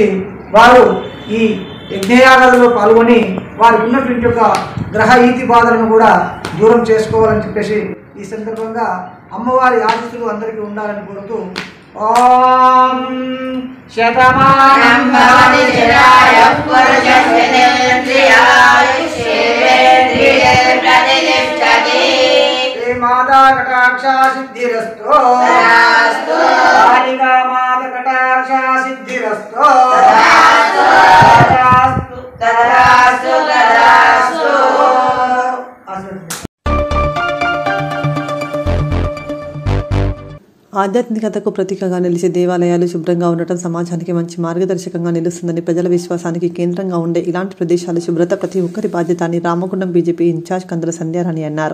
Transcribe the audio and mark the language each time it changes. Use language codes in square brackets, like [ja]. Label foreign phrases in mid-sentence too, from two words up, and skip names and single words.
[te] వారు ఈ యజ్ఞయాగాలలో పాల్గొని వారికి ఉన్నటువంటి యొక్క గ్రహ ఈతి బాధలను కూడా దూరం చేసుకోవాలని చెప్పేసి ఈ సందర్భంగా అమ్మవారి ఆశీస్సులు అందరికీ ఉండాలని కోరుతూ, [sa] ఓం శతమానం భవతి శతాయః పురుషస్యేంద్రియాయుష్యేంద్రియే ప్రతిష్టతి माता कटाक्षा सिद्धिरस्तु कालिका माता कटाक्षा सिद्धिरस्तु तदास्तु तदास्तु। [te] ఆధ్యాత్మికతకు ప్రతీకగా నిలిచే దేవాలయాలు శుభ్రంగా ఉండటం సమాజానికి మంచి మార్గదర్శకంగా నిలుస్తుందని ప్రజల విశ్వాసానికి కేంద్రంగా ఉండే ఇలాంటి ప్రదేశాల శుభ్రత ప్రతి ఒక్కరి బాధ్యత అని రామగుండం బీజేపీ ఇన్ఛార్జ్ కందుల సంధ్యారాణి అన్నారు.